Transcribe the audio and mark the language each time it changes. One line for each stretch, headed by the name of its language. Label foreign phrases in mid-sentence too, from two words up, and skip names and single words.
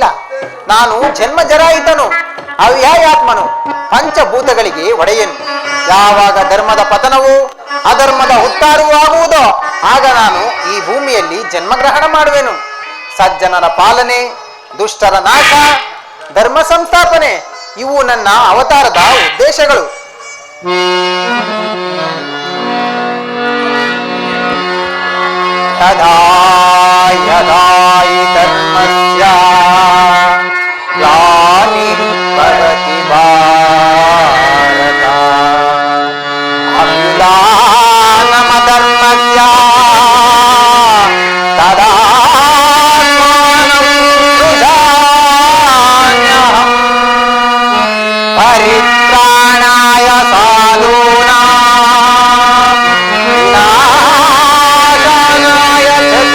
Kannada: ನಾನು ಜನ್ಮ ಜರಾಯಿತನು, ಅವ್ಯಾಯಾತ್ಮನು, ಪಂಚಭೂತಗಳಿಗೆ ಒಡೆಯನು. ಯಾವಾಗ ಧರ್ಮದ ಪತನವೂ ಅಧರ್ಮದ ಉತ್ತಾರವೂ ಆಗುವುದೋ ಆಗ ನಾನು ಈ ಭೂಮಿಯಲ್ಲಿ ಜನ್ಮಗ್ರಹಣ ಮಾಡುವೆನು. ಸಜ್ಜನರ ಪಾಲನೆ, ದುಷ್ಟರ ನಾಶ, ಧರ್ಮ ಸಂಸ್ಥಾಪನೆ ಇವು ನನ್ನ ಅವತಾರದ ಉದ್ದೇಶಗಳು.
Sanskrit: ಯದಾ ಯದಾ ಹಿ ಧರ್ಮಸ್ಯ ಗ್ಲಾನಿರ್ಭವತಿ ಭಾರತ ಅಮ್ಲಾನಮಧರ್ಮಸ್ಯ ತದಾತ್ಮಾನಂ ಸೃಜಾಮ್ಯಹಂ ಪರಿತ್ರಾಣಾಯ ಸಾಧೂನಾಂ ವಿನಾಶಾಯ ಚ